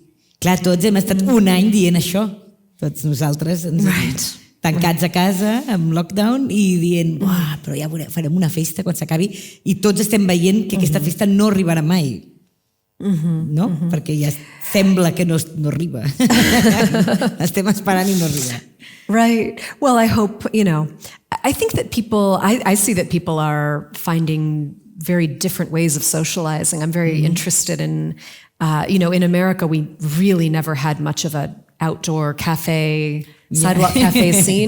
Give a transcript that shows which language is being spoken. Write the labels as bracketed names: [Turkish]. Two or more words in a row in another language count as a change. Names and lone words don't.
[Catalan] Clar, tots hem estat un any dient això, tots nosaltres tancats a casa, amb lockdown, i dient, però ja farem una festa quan s'acabi, i tots estem veient que aquesta festa no arribarà mai. No? Perquè ja sembla que no arriba. Estem esperant i no arriba. [English] Right. Well, I hope, I think that I see that people are finding very different ways of socializing. I'm very interested in, in America, we really never had much of an outdoor cafe, sidewalk cafe scene.